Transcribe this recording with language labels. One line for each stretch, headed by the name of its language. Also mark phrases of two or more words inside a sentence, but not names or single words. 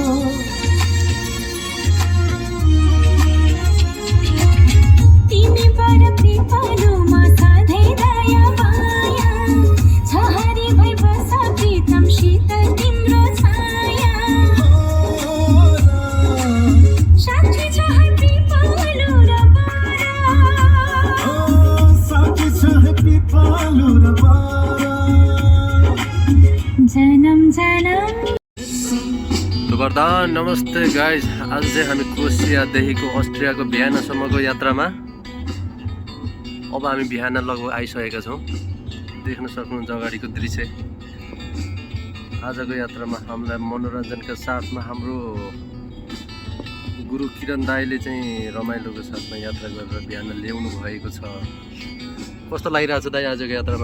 Nepali: तिमी बर पिपलुमा सधैँ दया माया छहारी भई बस प्रितम शीतल तिम्रो छाया साक्षी छ है पिपलु र बारा साथी छ पिपलु र बारा जनम जनम वरदान नमस्ते गाइज आज चाहिँ हामी क्रोसियादेखिको अस्ट्रियाको भियनासम्मको यात्रामा अब हामी भियना लगभग आइसकेका छौँ देख्न सक्नुहुन्छ अगाडिको दृश्य आजको यात्रामा हामीलाई मनोरञ्जनका साथमा हाम्रो गुरु किरण दाईले चाहिँ रमाइलोको साथमा यात्रा गरेर भियना ल्याउनु भएको छ कस्तो लागिरहेको छ दाई आजको यात्रामा